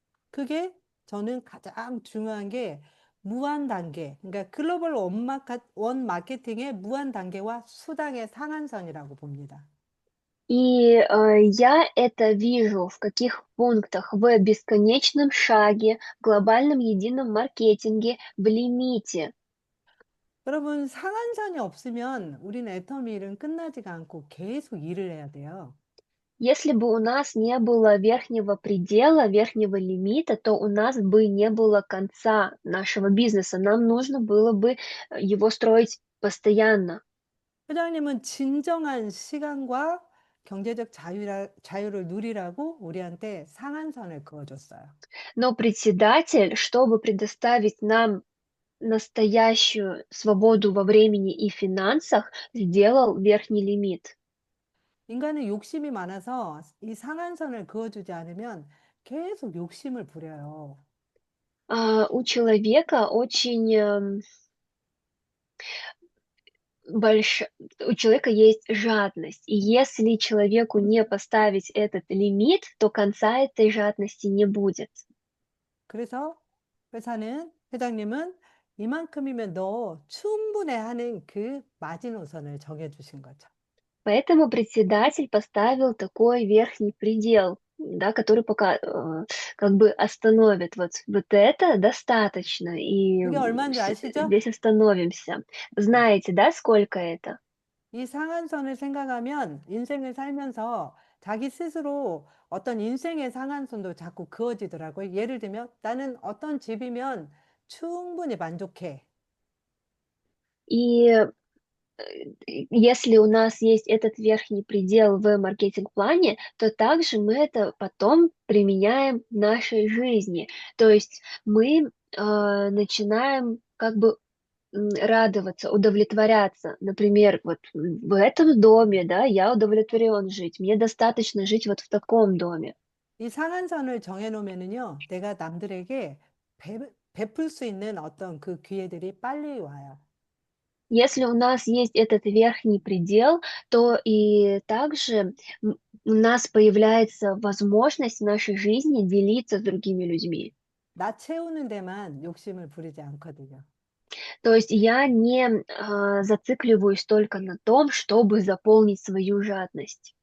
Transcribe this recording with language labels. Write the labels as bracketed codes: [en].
[ko] 그게 저는 가장 중요한 게 무한 단계. 그러니까 글로벌 원 마케팅의 무한 단계와 수당의 상한선이라고 봅니다. [ru] И я это вижу в каких пунктах? В бесконечном шаге, глобальном едином маркетинге, в лимите. [ko] 여러분, 상한선이 없으면 우리는 애터미 일은 끝나지가 않고 계속 일을 해야 돼요. [ru] Если бы у нас не было верхнего предела, верхнего лимита, то у нас бы не было конца нашего бизнеса. Нам нужно было бы его строить постоянно. [ko] 회장님은 진정한 시간과 경제적 자유를 누리라고 우리한테 상한선을 그어줬어요. [ru] Но председатель, чтобы предоставить нам настоящую свободу во времени и финансах, сделал верхний лимит. [ko] 인간은 욕심이 많아서 이 상한선을 그어주지 않으면 계속 욕심을 부려요. [ru] У человека очень больш... у человека есть жадность. И если человеку не поставить этот лимит, то конца этой жадности не будет. [ko] 그래서 회장님은 이만큼이면 너 충분해 하는 그 마지노선을 정해주신 거죠. [ru] Поэтому председатель поставил такой верхний предел, да, который пока как бы остановит. Вот это достаточно, и [ko] 그게 얼마인지 아시죠? [ru] здесь остановимся. [ko] 네. [ru] Знаете, да, сколько это? [ko] 이 상한선을 생각하면 인생을 살면서 자기 스스로 어떤 인생의 상한선도 자꾸 그어지더라고요. 예를 들면 나는 어떤 집이면 충분히 만족해. [ru] И если у нас есть этот верхний предел в маркетинг-плане, то также мы это потом применяем в нашей жизни. То есть мы начинаем как бы радоваться, удовлетворяться. Например, вот в этом доме, да, я удовлетворен жить, мне достаточно жить вот в таком доме. [ko] 이 상한선을 정해놓으면은요, 내가 남들에게 베풀 수 있는 어떤 그 기회들이 빨리 와요. [ru] Если у нас есть этот верхний предел, то и также у нас появляется возможность в нашей жизни делиться с другими людьми. [ko] 나 채우는 데만 욕심을 부리지 않거든요. [ru] То есть я не зацикливаюсь только на том, чтобы заполнить свою жадность.